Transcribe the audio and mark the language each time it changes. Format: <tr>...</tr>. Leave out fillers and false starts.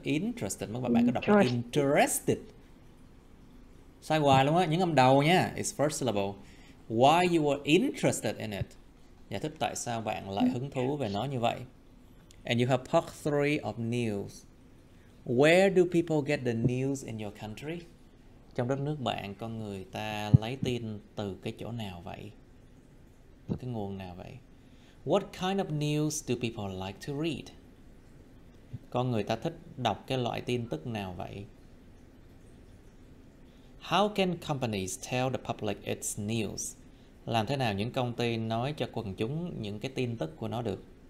<vi>Interested, mấy bạn có đọc là interested. Sai hoài luôn á. Nhớ âm đầu nha.</vi> <en>It's first syllable. Why you were interested in it.</en> <vi>Giải thích tại sao bạn lại hứng thú về nó như vậy.</vi> <en>And you have part 3 of news. Where do people get the news in your country?</en> <vi>Trong đất nước bạn, con người ta lấy tin từ cái chỗ nào vậy? Từ cái nguồn nào vậy?</vi> <en>What kind of news do people like to read?</en> <vi>Con người ta thích đọc cái loại tin tức nào vậy?</vi> <en>How can companies tell the public its news?</en> <vi>Làm thế nào những công ty nói cho quần chúng những cái tin tức của nó được?</vi>